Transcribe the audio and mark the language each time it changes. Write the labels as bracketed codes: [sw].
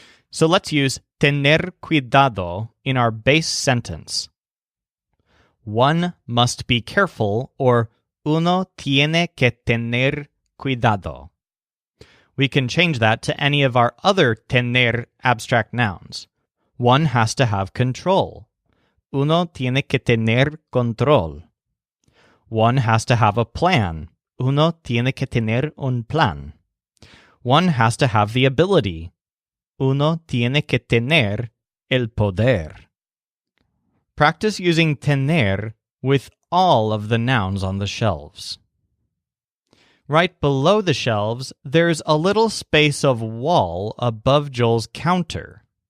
[en] So let's use tener cuidado in our base sentence. One must be careful, or [es] uno tiene que tener cuidado. [en] We can change that to any of our other tener abstract nouns. One has to have control. [es] Uno tiene que tener control. [en] One has to have a plan. [es] Uno tiene que tener un plan. [en] One has to have the ability. [es] Uno tiene que tener el poder. [en] Practice using tener with all of the nouns on the shelves. Right below the shelves, there's a little space of wall above Joel's counter.